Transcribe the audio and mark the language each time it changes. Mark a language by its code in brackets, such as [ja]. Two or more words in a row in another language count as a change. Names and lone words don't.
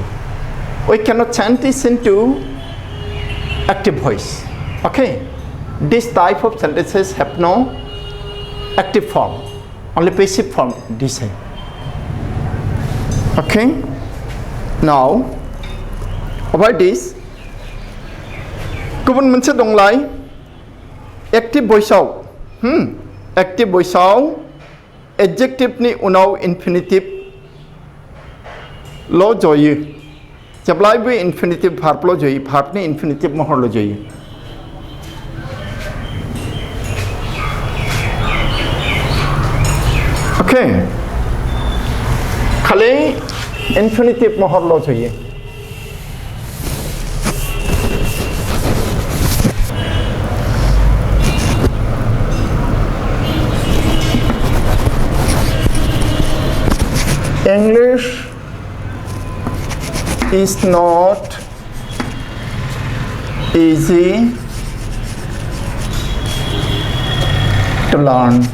[en] We cannot change this into active voice. Okay? This type of sentences have no active form, only passive form. This. Okay? Now, about this, [brx] गुबुन मोनसे दंलाय [en] active voice [brx] आव [en] active voice [brx] आव adjective नि उनाव infinitive ल जयो जेब्लायबो [en] infinitive verb [brx] ल जयो verb नि infinitive महर ल जयो ओके खाली infinitive महर ल जयो [en] English is not easy to learn.